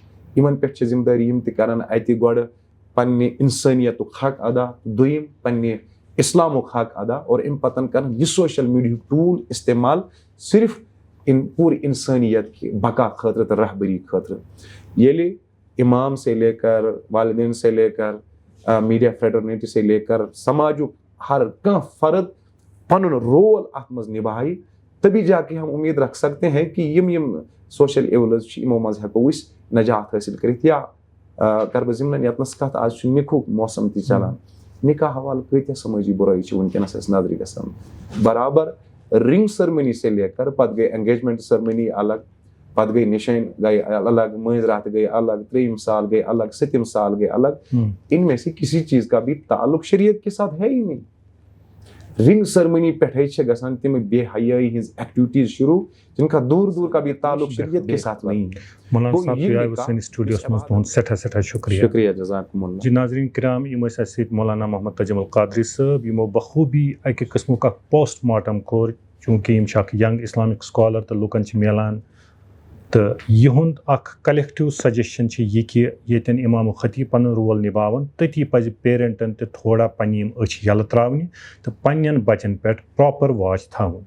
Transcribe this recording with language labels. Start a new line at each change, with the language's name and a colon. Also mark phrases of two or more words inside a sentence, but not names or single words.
Kashmiri: یِمن پٮ۪ٹھ چھِ ذِمہٕ دٲری, یِم تہِ کرن اَتہِ گۄڈٕ پننہِ اِنسٲنیتُک حق ادا, دوٚیِم پننہِ اسلامُک حق ادا, اور اَمہِ پتہٕ کرن یہِ
English: social media
Kashmiri: ٹوٗل استعمال صرف پوٗرٕ اِنسٲنیت کہِ بقا خٲطرٕ تہٕ رہبری خٲطرٕ. ییٚلہِ امام
Urdu: سے لے کر
Kashmiri: والدین
Urdu: سے لے کر
English: media fraternity
Urdu: سے لے کر
Kashmiri: سماجُک ہر کانٛہہ فرد پنُن رول اتھ منٛز نِبایہِ,
Urdu: تبھی جا کے ہم امید رکھ سکتے ہیں کہ
Kashmiri: یِم
English: social evils
Kashmiri: چھِ یِمو منٛز ہٮ۪کو أسۍ نجات حٲصِل کٔرِتھ. یا کر بہٕ ضِمنن ییٚتنس کتھ, آز چھُ نِکہُک موسم تہِ چلان. نِکاح حوالہٕ کۭتیاہ سمٲجی بُرٲیی چھِ وٕنکیٚنس اَسہِ نظرِ گژھان. برابر
English: ring ceremony
Urdu: سے لے کر
Kashmiri: پتہٕ گٔے
English: engagement ceremony
Kashmiri: الگ, پتہٕ گٔے نِشٲنۍ گٔے الگ, مٲنٛزِ راتھ گٔے الگ, 3 سال گٔے الگ, 7 سال گٔے الگ.
Urdu: ان میں سے کسی چیز کا بھی تعلق شریعت کے ساتھ ہے ہی نہیں.
English: ring ceremony
Kashmiri: پٮ۪ٹھے چھِ گژھان تِم بے حیٲیی ہٕنٛز ایکٹیویٹیز شروٗع,
Urdu: جن کا دور دور کا بھی تعلق شریعت کے ساتھ نہیں.
Kashmiri: مولانا صاحب تُہۍ آیوٕ سٲنِس سٹوڈیوس منٛز, تُہُنٛد سٮ۪ٹھاہ شُکریہ. شُکریہ,
Arabic: جزاکم اللہ.
Kashmiri: جی ناظریٖن کرام, یِم ٲسۍ اَسہِ سۭتۍ مولانا محمد تجم القادری صٲب, یِمو بخوٗبی اَکہِ قٕسمُک اکھ
English: post mortem
Kashmiri: کوٚر. چوٗنٛکہِ یِم چھِ اکھ
English: young Islamic scholar
Kashmiri: تہٕ لُکن چھِ میلان, تہٕ یِہُنٛد اکھ
English: collective suggestion
Kashmiri: چھِ یہِ کہِ ییٚتٮ۪ن اِمام خطیٖب پنُن رول نِباوان, تٔتی پزِ پیرنٹن تہِ تھوڑا پنٕنہِ یِم أچھ یَلہٕ تراونہِ تہٕ پنٕنٮ۪ن بچن پٮ۪ٹھ
English: proper watch
Kashmiri: تھاوُن.